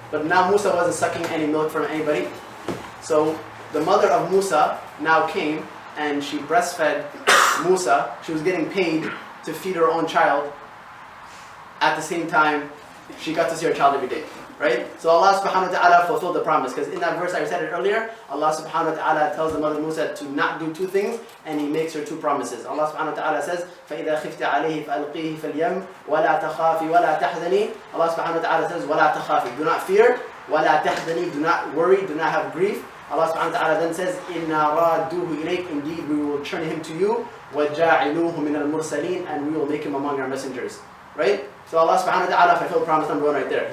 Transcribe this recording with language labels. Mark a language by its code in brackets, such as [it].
[en] But now Musa wasn't sucking any milk from anybody. So the mother of Musa now came, and she breastfed Musa. She was getting paid to feed her own child. At the same time, she got to see her child every day. Right? So Allah subhanahu wa ta'ala fulfilled the promise. Because in that verse I recited earlier, Allah subhanahu wa ta'ala tells the mother of Musa to not do two things, and He makes her two promises. [ar] Allah subhanahu wa ta'ala says, فَإِذَا خِفْتِ عَلَيْهِ فَأَلْقِيهِ فِي الْيَمِّ وَلَا تَخَافِي وَلَا تَحْزَنِي. [en] Allah subhanahu wa ta'ala says, وَلَا تَخَافِي. Do not fear. وَلَا تَحْزَنِي. Do not worry. Do not have grief. Allah subhanahu wa ta'ala then says, إِنَّا رَادُّوهُ إِلَيْكَ. Indeed, we will turn him to you. [ar] وَجَاعِلُوهُ مِنَ الْمُرْسَلِينَ. [en] And we will make him among our messengers. Right? So Allah subhanahu wa ta'ala fulfilled promise number one right there.